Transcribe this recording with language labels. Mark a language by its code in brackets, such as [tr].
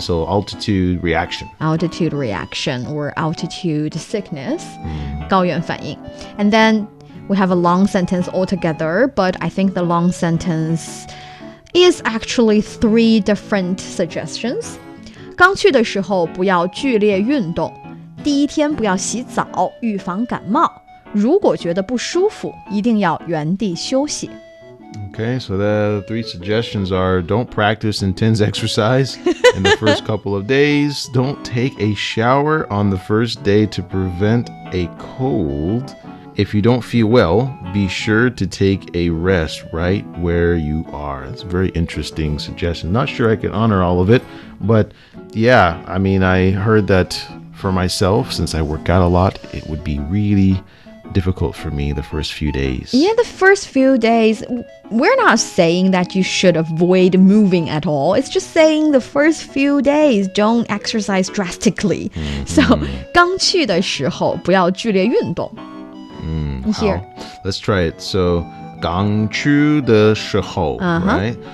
[en] So altitude reaction. Altitude reaction or altitude sickness. 高原反应. And then we have a long sentence altogether, but I think the long sentence is actually 3 different suggestions. [zh] 刚去的时候不要剧烈运动，第一天不要洗澡，预防感冒。如果觉得不舒服，一定要原地休息。 [en] Okay, so the 3 suggestions are don't practice intense exercise in the first couple of days. Don't take a shower on the first day to prevent a cold. If you don't feel well, be sure to take a rest right where you are. That's a very interesting suggestion. Not sure I can honor all of it, but yeah, I mean, I heard that for myself, since I work out a lot, it would be really difficult for me the first few days. Yeah, the first few days, we're not saying that you should avoid moving at all. It's just saying the first few days, don't exercise drastically. [zh] So, 刚去的时候不要剧烈运动。 [en] Here. Let's try it. [zh] So, 刚去的时候, right?